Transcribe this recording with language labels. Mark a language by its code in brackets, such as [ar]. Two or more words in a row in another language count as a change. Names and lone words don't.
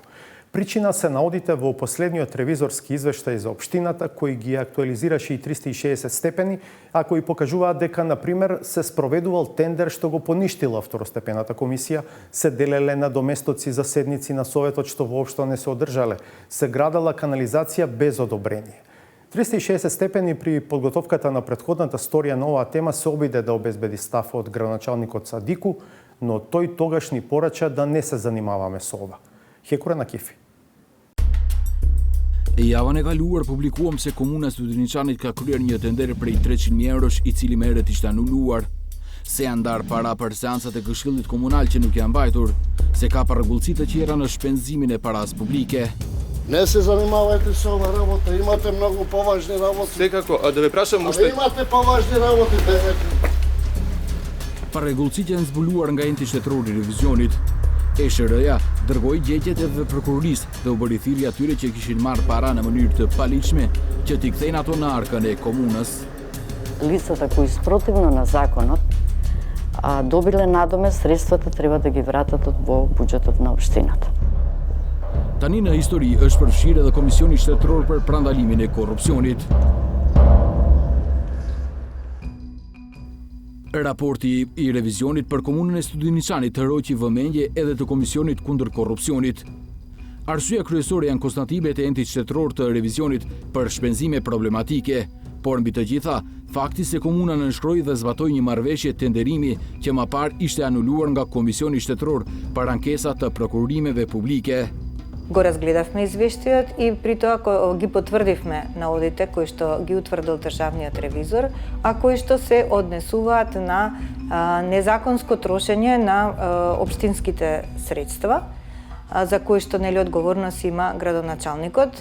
[mk] Причина се наодите во последниот ревизорски извештај за општината, кој ги актуализираше и 360 степени, а кои покажуваат дека, например, се спроведувал тендер што го поништила второстепената комисија, се делеле надоместоци за седници на Советот што воопшто не се одржале, се градала канализација без одобрение. 360 степени при подготовката на претходната сторија на оваа тема се обиде да обезбеди став од градоначалникот Садику, но тој тогаш ни порача да не се занимаваме со ова. Хекура на Кифи. [sq] Javën e kaluar publikuam se komuna Studenичanit ka kryer një tender prej 300.000 eurosh i cili merret ishte anuluar. Se janë ndarë para për seancat e këshillit komunal që nuk janë mbajtur, se ka parregullësi të tjera në shpenzimin e paras publike. [mk] Не се занимавајте со ова работа, имате многу поважни работи. Секако, да ве прашам уште. Имате поважни работи, [sq] Parregullësit janë zbuluar nga enti shtetëror i revizionit. SR-ja dërgoi gjetjet e prokurorisë dhe u bëri thirrje atyre që kishin marrë para në mënyrë të paligjshme që t'i kthejnë ato në arkën e komunës. [mk] Лицата кои спротивно на законот добиле надоме, средствата треба да ги вратат во буџетот на општината. [sq] Tani në histori është përfshirë edhe Komisioni Shtetëror për Prandalimin e Korrupsionit. Raporti i revizionit për komunën e Studeniçanit hoqi vëmendje edhe të Komisionit kundër korrupsionit. Arsyeja kryesore janë konstatimet e entit shtetëror të revizionit për shpenzime problematike, por mbi të gjitha, fakti se komuna nënshkroi dhe zbatoi një marrëveshje tenderimi që më parë ishte anuluar nga Komisioni Shtetëror për ankesa të prokurimeve publike. [mk] Го разгледавме извештајот и при тоа ги потврдивме наодите кои што ги утврдил државниот ревизор, а кои што се однесуваат на незаконско трошење на општинските средства, за кои што нели одговорност има градоначалникот.